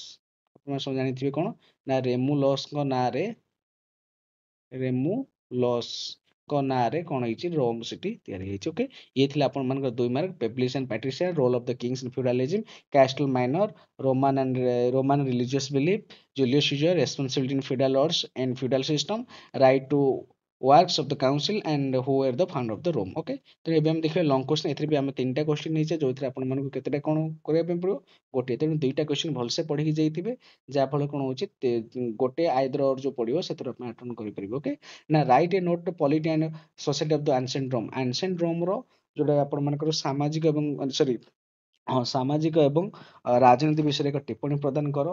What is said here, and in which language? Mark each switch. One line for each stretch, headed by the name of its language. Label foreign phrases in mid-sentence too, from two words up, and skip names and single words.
Odia: ଆପଣ ସବୁ ଜାଣିଥିବେ କଣ ନା, ରେମୁଲସଙ୍କ ନାଁରେ, ରେମୁଲସଙ୍କ ନାଁରେ କଣ ହେଇଛି, ରୋମ ସିଟି ତିଆରି ହେଇଛି। ଓକେ, ଇଏ ଥିଲା ଆପଣ ମାନଙ୍କର 2 ମାର୍କ,
English: Plebs and Patrician, Role of the Kings in Feudalism, Castle Manor, Roman Religious Belief, Julius Caesar, Responsibility in Feudal Lords and Feudal System, Right to works of the council and who were the founder of the Rome.
Odia: Okay, ତେଣୁ ଏବେ ଆମେ ଦେଖିବା
English: long question.
Odia: ଏଥିରେ ବି ଆମେ 3ଟା କ୍ୱେଶ୍ଚନ ନେଇଛେ, ଯୋଉଥିରେ ଆପଣମାନଙ୍କୁ କେତେଟା କ'ଣ କରିବା ପାଇଁ ପଡ଼ିବ, ଗୋଟିଏ। ତେଣୁ 2ଟା କ୍ୱେଶ୍ଚନ ଭଲସେ ପଢିକି ଯାଇଥିବେ, ଯାହାଫଳରେ କ'ଣ ହଉଛି ଗୋଟେ ଆଇଦର ଯୋଉ ପଡ଼ିବ ସେଥିରୁ ଆପଣ ଆଟେଣ୍ଡ କରିପାରିବେ।
English: Okay, now write a note polity and society of the ancient Rome.
Odia: ଆନସେଣ୍ଟ ରୋମର ଯୋଉଟା ଆପଣମାନଙ୍କର ସାମାଜିକ ଏବଂ ସରି ହଁ ସାମାଜିକ ଏବଂ ରାଜନୀତି ବିଷୟରେ ଏକ ଟିପ୍ପଣୀ ପ୍ରଦାନ କର।